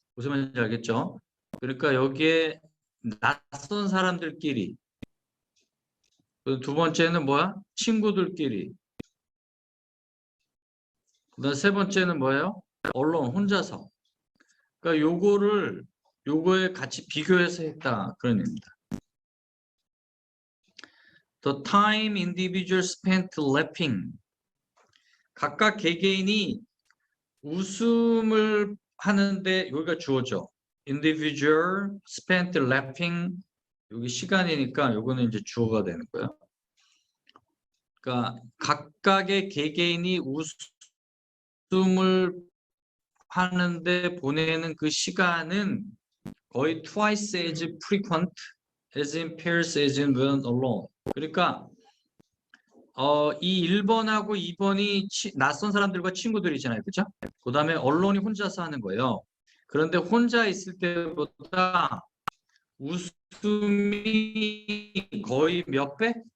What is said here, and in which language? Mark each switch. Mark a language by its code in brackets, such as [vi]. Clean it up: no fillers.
[ko] 무슨 말인지 알겠죠? 그러니까 여기에 낯선 사람들끼리 두 번째는 뭐야? 친구들끼리. 그다음 세 번째는 뭐예요? 언론 혼자서. 그러니까 요거에 같이 비교해서 했다 그런 의미입니다. [en] The time individuals spent laughing. [ko] 각각 개개인이 웃음을 하는데 여기가 주어죠. [en] Individual spent laughing. [ko] 여기 시간이니까 요거는 이제 주어가 되는 거예요. 그러니까 각각의 개개인이 웃음을 하는데 보내는 그 시간은 거의 [en] twice as frequent as in pairs as in when alone. [ko] 그러니까 이 1번하고 2번이 낯선 사람들과 친구들이잖아요. 그죠? 그 다음에 언론이 혼자서 하는 거예요. 그런데 혼자 있을 때보다 웃음이 거의 몇 배?